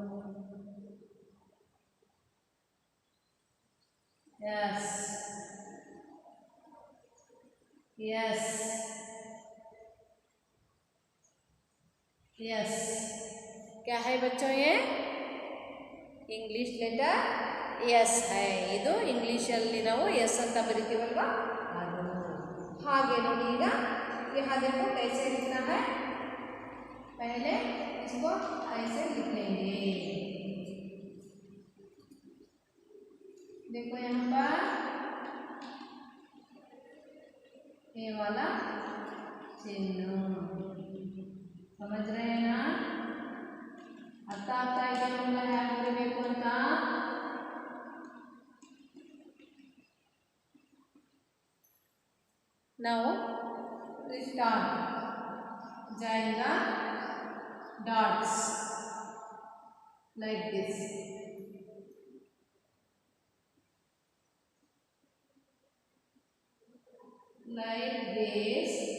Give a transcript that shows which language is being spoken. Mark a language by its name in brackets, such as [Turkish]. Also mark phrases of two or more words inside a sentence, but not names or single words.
[English] yes yes yes. [Hindi] क्या है बच्चों ये? [English] English letter [Hindi] ಎಸ್ है। [Kannada] ಇದು ಇಂಗ್ಲಿಷಲ್ಲಿ ನಾವು ಎಸ್ ಅಂತ ಬರಿತೀವಲ್ವಾ ಅದು ಹಾಗೆ ನೋಡಿ। [Hindi] ಈಗ यहाँ देखो कैसे लिखना है, पहले इसको ऐसे लिख लेंगे। देखो यहाँ पर ये वाला चिन्ह, समझ रहे हैं ना? [Kannada] ಅರ್ಥ ಆಗ್ತಾ ಇದೆ ಮಕ್ಕಳ ಹೇಗೆ ಬರಬೇಕು ಅಂತ? [English] Now start, जाएगा dots like this, like this.